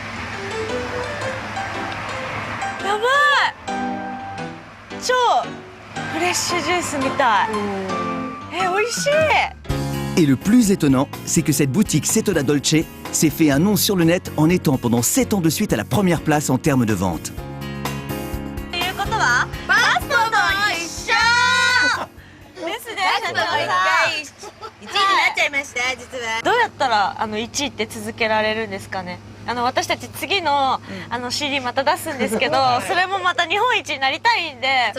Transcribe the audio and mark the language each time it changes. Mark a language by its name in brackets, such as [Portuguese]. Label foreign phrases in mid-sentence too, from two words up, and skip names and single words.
[Japanese] やばい。超フレッシュジュースみたい。美味しい。 [French] Et le plus étonnant, c'est que cette boutique Setoda Dolce s'est fait un nom sur le net en étant pendant 7 ans de suite à la première place en termes de vente. [Japanese] ということはパスポート一緒ですね。1位になっちゃいました、実は。どうやったら1位って続けられるんですかね。私たち次のCD また出すんですけど、それもまた日本一になりたいんで。